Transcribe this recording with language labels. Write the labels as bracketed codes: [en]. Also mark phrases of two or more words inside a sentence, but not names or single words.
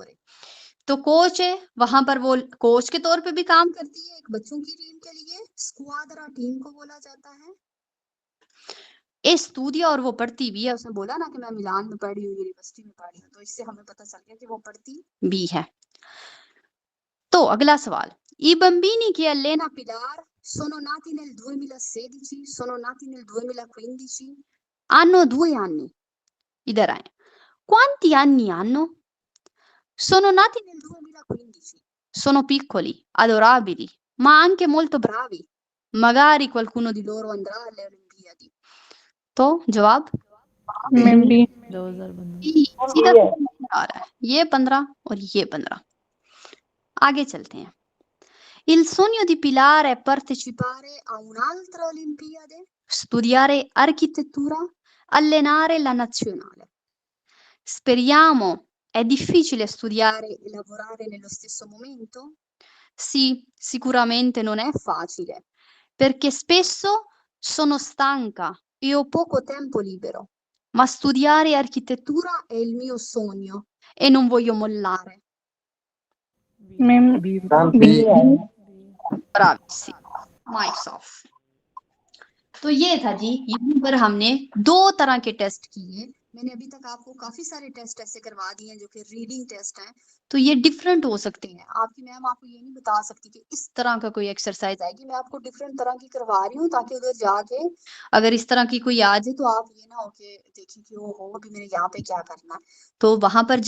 [hi] और तो कोच है, वहां पर वो कोच के तौर पे भी काम करती है एक बच्चों की टीम के लिए। स्क्वाड्रा टीम को बोला जाता है। स्टूडियो, और वो पढ़ती भी है। उसने बोला ना कि मैं मिलान में पढ़ी हूँ, यूनिवर्सिटी में पढ़ी हूँ, तो इससे हमें पता चल गया कि वो पढ़ती भी है। तो अगला सवाल, [it] I bambini che allena Pilar sono nati nel 2016, sono nati nel 2015, hanno 2 anni। [hi] इधर आए, [it] quanti anni hanno? Sono nati nel 2015, sono piccoli, adorabili, ma anche molto bravi, magari qualcuno di loro andrà alle Olimpiadi। [hi] तो जवाब 2015। सीधा आ रहा है, ये 15 और ये 15। आगे चलते हैं। [it] Il sogno di Pilar è partecipare a un'altra Olimpiade, studiare architettura, allenare la nazionale. Speriamo. È difficile studiare e lavorare nello stesso momento? Sì, sicuramente non è facile, perché spesso sono stanca e ho poco tempo libero, ma studiare architettura è il mio sogno e non voglio mollare। bravissimo, [hi] माइक्स ऑफ। तो ये था जी, यहाँ पर हमने 2 तरह के टेस्ट किए। मैंने अभी तक आपको काफी सारे टेस्ट ऐसे करवा दिए हैं जो कि [en] reading test [hi] हैं, तो ये डिफरेंट हो सकते हैं। आपकी मैम आपको ये नहीं बता सकती कि इस तरह का कोई एक्सरसाइज आएगी। मैं आपको डिफरेंट तरह की करवा रही हूँ ताकि उधर जाके अगर इस तरह की कोई आ जाए तो आप ये ना हो कि देखें कि वो हो अभी मेरे यहाँ पे क्या करना है।